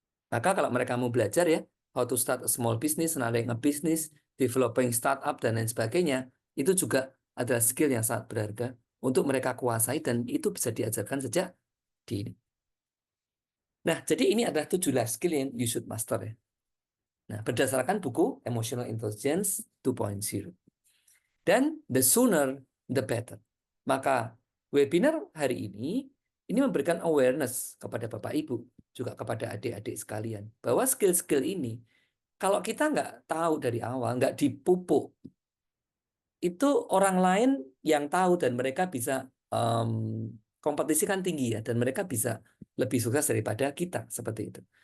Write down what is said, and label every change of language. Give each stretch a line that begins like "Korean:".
Indonesian: Maka kalau mereka mau belajar ya,
English: how to start a small business, running a business, developing startup,
Indonesian: dan lain sebagainya, itu juga adalah skill yang sangat berharga untuk mereka kuasai, dan itu bisa diajarkan sejak dini. Nah, jadi ini adalah 7 life skill yang
English: you should master
Indonesian: ya. Nah, berdasarkan buku Emotional Intelligence 2.0.
English: Dan the sooner, the better.
Indonesian: Maka webinar hari ini memberikan awareness kepada Bapak Ibu, juga kepada adik-adik sekalian, bahwa skill-skill ini, kalau kita nggak tahu dari awal, nggak dipupuk, itu orang lain yang tahu dan mereka bisa um, kompetisi kan tinggi ya, dan mereka bisa lebih sukses daripada kita seperti itu.